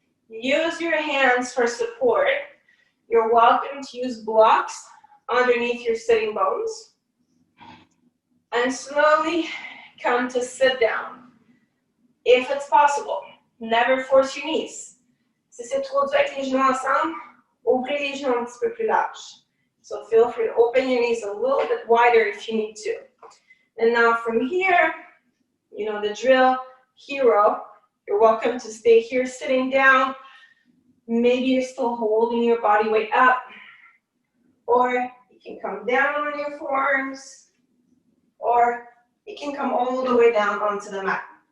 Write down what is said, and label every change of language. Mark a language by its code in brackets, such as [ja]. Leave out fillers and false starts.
[en] Use your hands for support. You're welcome to use blocks underneath your sitting bones. And slowly come to sit down. If it's possible, never force your knees. [fr] Si c'est trop dur avec les genoux ensemble, ouvrez les genoux un petit peu plus large. [en] So feel free to open your knees a little bit wider if you need to. And now from here, you know the drill, hero. You're welcome to stay here sitting down. Maybe you're still holding your body weight up. Or you can come down on your forearms. Or you can come all the way down onto the mat.